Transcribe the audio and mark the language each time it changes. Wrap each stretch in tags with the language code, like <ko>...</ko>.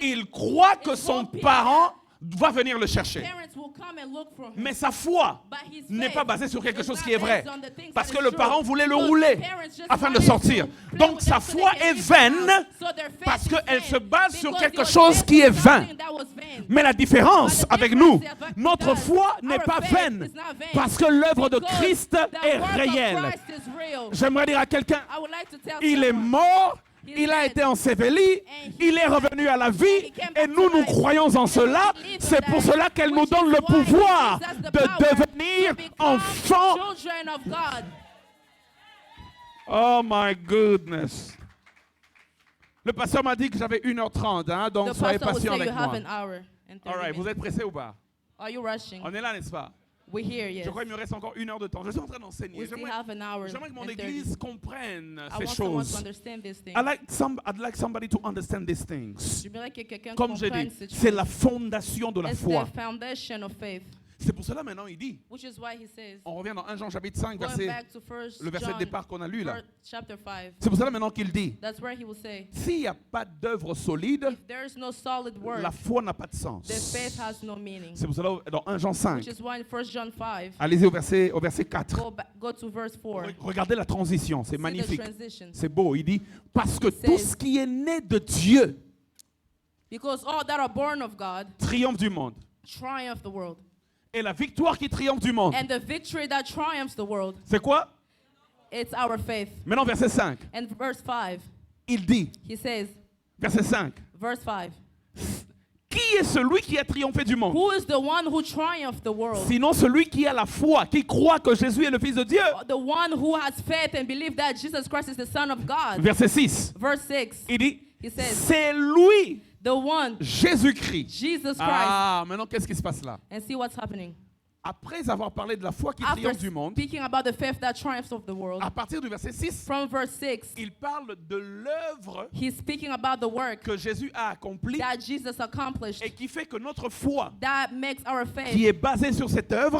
<fr>Il croit que son parent va venir le chercher.</fr> <en>parents will come and look for him.</en> <fr>Mais sa foi</fr> <en>But his</en> <fr>n'est</fr> <en>faith</en> <fr>pas basée sur quelque</fr> <en>is</en> <fr>chose</fr> <en>not</en> <fr>qui est vrai.</fr> <en>based on the things</en> <fr>Parce</fr> <en>that</en> <fr>que</fr> <en>is</en> <fr>le</fr> <en>true.</en> <fr>parent voulait le</fr> <en>Because</en> <fr>rouler</fr> <en>the parents just</en> <fr>afin de</fr> <en>wanted</en> <fr>sortir.</fr> <en>to play</en> <fr>Donc</fr> <en>with</en> <fr>sa</fr> <en>them so they</en> <fr>foi</fr> <en>can</en> <fr>est</fr> <en>live</en> <fr>vaine</fr> <en>out. So their faith</en> <fr>parce</fr> <en>is</en> <fr>qu'elle</fr> <en>vain</en> <fr>se base sur</fr> <en>because</en> <fr>quelque</fr> <en>your</en> <fr>chose</fr> <en>faith</en> <fr>qui</fr> <en>is</en> <fr>est vain.</fr> <en>something that was vain.</en> <fr>Mais la différence</fr> <en>But the</en> <fr>avec</fr> <en>difference</en> <fr>nous,</fr> <en>is that</en> <fr>notre</fr> <en>because</en> <fr>foi n'est</fr> <en>our</en> <fr>pas</fr> <en>faith</en> <fr>vaine</fr> <en>is not vain.</en> <fr>parce que l'œuvre de</fr> <en>Because</en> <fr>Christ</fr> <en>the</en> <fr>est</fr> <en>work of</en> <fr>réelle.</fr> <en>Christ is real.</en> <fr>J'aimerais dire à quelqu'un,</fr> <en>I would like to tell</en> <fr>il est</fr> <en>someone,</en> <fr>mort,</fr> <en>He's</en> <fr>il a</fr> <en>dead.</en> <fr>été enseveli, il est revenu à la vie</fr> <en>He came</en> <fr>et</fr> <en>back</en> <fr>nous,</fr> <en>to</en> <fr>nous</fr> <en>life.</en> <fr>croyons en</fr> <en>And</en> <fr>cela.</fr> <en>we believe in</en> <fr>C'est</fr> <en>that,</en> <fr>pour cela qu'elle nous</fr> <en>which</en> <fr>donne</fr> <en>is</en> <fr>le</fr> <en>why he</en> <fr>pouvoir</fr> <en>gives us the</en> <fr>de</fr> <en>power</en> <fr>devenir</fr> <en>to become</en> <fr>enfants.</fr> <en>children of God. Oh my goodness.</en> <fr>Le pasteur m'a dit que j'avais 1h30, hein, donc</fr> <en>The</en> <fr>soyez</fr> <en>pastor will</en> <fr>patient</fr> <en>say you</en> <fr>avec</fr> <en>have</en> <fr>moi.</fr> <en>an hour and 30 All right, vous minutes.</en> <fr>êtes pressés ou pas?</fr> <en>Are you rushing?</en> <fr>On est là, n'est-ce pas?</fr> <en>We're here, yes.</en> <fr>Je crois qu'il me reste encore 1 heure de temps. Je suis en train d'enseigner.</fr> <en>We still</en> <fr>J'aimerais</fr> <en>have an hour</en> <fr>j'aimerais que mon</fr> <en>and 30.</en> <fr>église comprenne</fr> <en>I</en> <fr>ces</fr> <en>want someone to</en> <fr>choses.</fr> <en>understand these things. I'd like somebody to understand these things.</en> <fr>J'aimerais que quelqu'un Comme j'ai comprenne dit, ces c'est choses. la fondation de la</fr> <en>It's</en> <fr>foi.</fr> <en>the foundation of faith.</en> <fr>C'est pour cela maintenant il dit,</fr> <en>Which is why he says,</en> <fr>on revient dans 1 Jean chapitre 5,</fr> <en>going</en> <fr>verset,</fr> <en>back to first</en> <fr>le verset de</fr> <en>John,</en> <fr>départ qu'on a lu là.</fr> <en>chapter 5,</en> <fr>C'est pour cela maintenant qu'il dit,</fr> <en>that's where he will say,</en> <fr>s'il n'y a pas d'œuvre solide,</fr> <en>if there is no solid word,</en> <fr>la foi n'a pas de</fr> <en>the</en> <fr>sens.</fr> <en>faith has no meaning.</en> <fr>C'est pour cela dans 1 Jean 5,</fr> <en>Which is why in 1 John 5,</en> <fr>allez-y au verset 4.</fr> <en>go to verse 4.</en> <fr>Regardez la transition, c'est</fr> <en>See</en> <fr>magnifique.</fr> <en>the transition.</en> <fr>C'est beau, il dit, parce que</fr> <en>He</en> <fr>tout</fr> <en>says-</en> <fr>ce qui est né de Dieu</fr> <en>Because all that are born of God</en> <fr>triomphe du monde.</fr> <en>triumph the world.</en> <fr>Et la victoire qui triomphe du monde,</fr> <en>And the victory that triumphs the world,</en> <fr>c'est quoi?</fr> <en>it's our faith.</en> <fr>Maintenant, verset 5,</fr> <en>And verse 5,</en> <fr>il dit,</fr> <en>he says,</en> <fr>verset 5,</fr> <en>verse 5,</en> <fr>qui est celui qui a triomphé du monde?</fr> <en>who is the one who triumphed the world?</en> <fr>Sinon celui qui a la foi, qui croit que Jésus est le Fils de Dieu.</fr> <en>The one who has faith and believe that Jesus Christ is the Son of God.</en> <fr>Verset 6,</fr> <en>Verse 6,</en> <fr>il dit,</fr> <en>he says,</en> <fr>c'est lui,</fr> <en>the one,</en> <fr>Jésus-Christ.</fr> <en>Jesus Christ.</en> <fr>Ah, maintenant qu'est-ce qui se passe là?</fr> <en>And see what's happening.</en> <fr>Après avoir parlé de la foi qui</fr> <en>After</en> <fr>triomphe du monde,</fr> <en>speaking about the faith that triumphs of the world,</en> <fr>à partir du verset 6,</fr> <en>from verse 6,</en> <fr>il parle de l'œuvre</fr> <en>he's speaking about the work</en> <fr>que Jésus a accomplie</fr> <en>that Jesus accomplished</en> <fr>et qui fait que notre foi,</fr> <en>that makes our</en> <fr>qui</fr> <en>faith,</en> <fr>est basée sur cette œuvre,</fr>